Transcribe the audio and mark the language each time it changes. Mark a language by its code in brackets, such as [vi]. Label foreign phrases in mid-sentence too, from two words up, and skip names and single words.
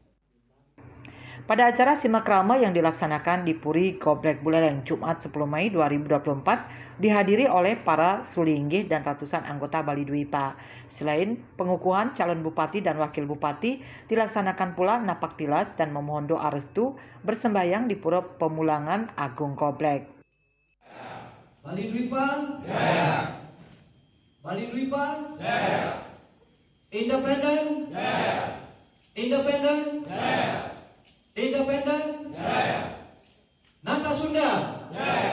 [id] pada acara simakrama yang dilaksanakan di Puri Goblek Buleleng Jumat 10 Mei 2024 dihadiri oleh para sulinggih dan ratusan anggota Bali Dwipa. Selain pengukuhan calon bupati dan wakil bupati, dilaksanakan pula napak tilas dan memohon doa restu bersembayang di Pura Pemulangan Agung Goblek. Bali Dwipa, jaya. Bali Dwipa, jaya. Independen, jaya. Independen, jaya. Independen, jaya. Nata Sunda, jaya.